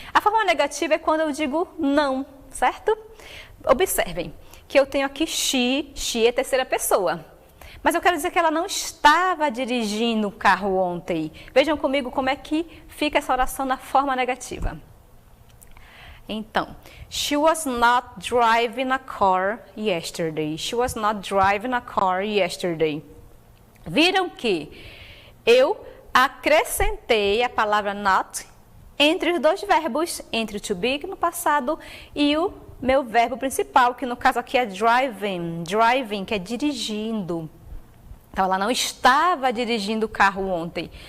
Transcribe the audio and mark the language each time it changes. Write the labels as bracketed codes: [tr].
[pt] A forma negativa é quando eu digo não, certo? Observem que eu tenho aqui she é terceira pessoa. Mas eu quero dizer que ela não estava dirigindo o carro ontem. Vejam comigo como é que fica essa oração na forma negativa. [en] Então, she was not driving a car yesterday. She was not driving a car yesterday. [pt] Viram que eu acrescentei a palavra not entre os dois verbos, entre o to be no passado e o meu verbo principal, que no caso aqui é driving. Driving, que é dirigindo. Então, ela não estava dirigindo o carro ontem.